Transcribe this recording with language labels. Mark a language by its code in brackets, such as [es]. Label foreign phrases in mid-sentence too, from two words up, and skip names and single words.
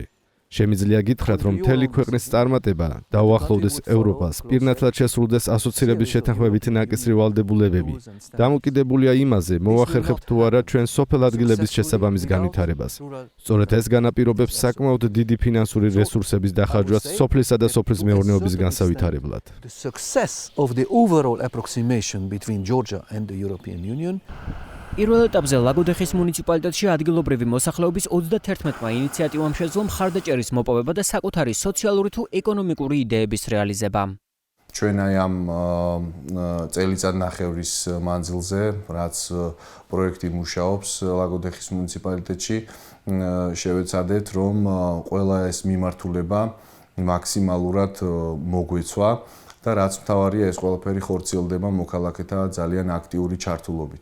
[ka] შემიძლია გითხრათ, რომ მთელი ქვეყნის წარმატება დაუახლოვდეს ევროპას, პირნათლად შესრულდეს ასოცირების შეთანხმებით ნაკისრი ვალდებულებები. დამოკიდებულია იმაზე, მოახერხებთ თუ არა ჩვენ სოფელ ადგილების შესაბამის განვითარებას. სწორედ ეს განაპირობებს საკმაოდ დიდი ფინანსური რესურსების დახარჯვას სოფლისა და სოფლის მეურნეობის განსავითარებლად. [en] The success of the overall approximation between Georgia and the European Union. [ka] პირველ ეტაპზე ლაგოდეხის მუნიციპალიტეტში ადგილობრივი მოსახლეობის 31-მა ინიციატივამ შეძლო მხარდაჭერის მოპოვება და საკუთარი სოციალური თუ ეკონომიკური იდეების რეალიზება. ჩვენ აი ამ წელიწადნახევრის მანძილზე, რაც პროექტი მუშაობს ლაგოდეხის მუნიციპალიტეტში, შევეცადეთ, რომ ყველა ეს მიმართულება მაქსიმალურად მოგვეცვა და რაც მთავარია, ეს ყველაფერი ხორციელდება მოქალაქეთა ძალიან აქტიური ჩართულობით.